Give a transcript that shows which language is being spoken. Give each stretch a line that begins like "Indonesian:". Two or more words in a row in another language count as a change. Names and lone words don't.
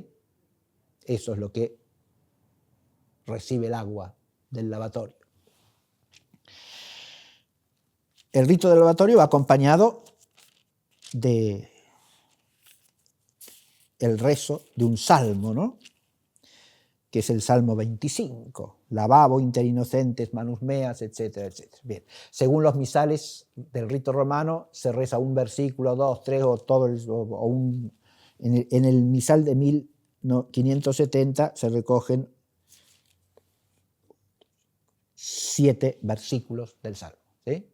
Spanish: Eso es lo que recibe el agua del lavatorio. El rito del lavatorio va acompañado de el rezo de un salmo, ¿no? Que es el Salmo 25,
Latin: lavabo inter innocentes manus meas,
Spanish: etcétera, etcétera. Bien, según los misales del rito romano, se reza un versículo, 2, 3 o todo en el misal de 1570 se recogen 7 versículos del Salmo, ¿sí?